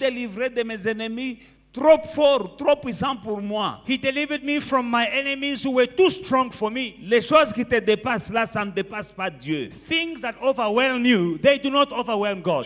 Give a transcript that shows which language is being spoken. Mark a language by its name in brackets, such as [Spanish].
[French] délivré de mes ennemis trop forts, trop puissants pour moi. [English] He delivered me from my enemies who were too strong for me. [French] Les choses qui te dépassent là, ça ne dépasse pas Dieu. [English] Things that overwhelm you, they do not overwhelm God.